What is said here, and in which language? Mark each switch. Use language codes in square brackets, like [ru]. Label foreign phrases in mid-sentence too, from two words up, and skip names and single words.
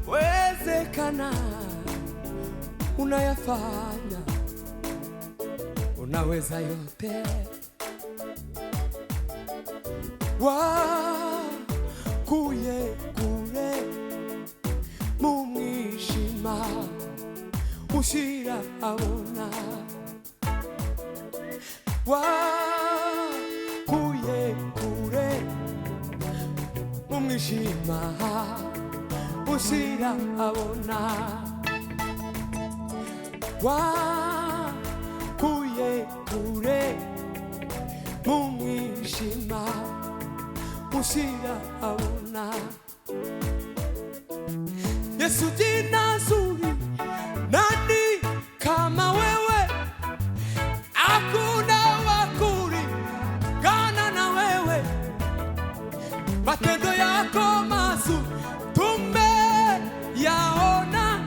[sw] Yasiyowezekana unayafanya, unaweza yote. [rw] Wakuye kure mu mwijima ushira abona. Wakuye kure mu mwijima ushira abona. Wakuye kure mu mwijima ushira abona. [sw] Yesu jina zuri, nani kama wewe? Hakuna wakuri gana na wewe. Matendo yako mazuri tumeyaona.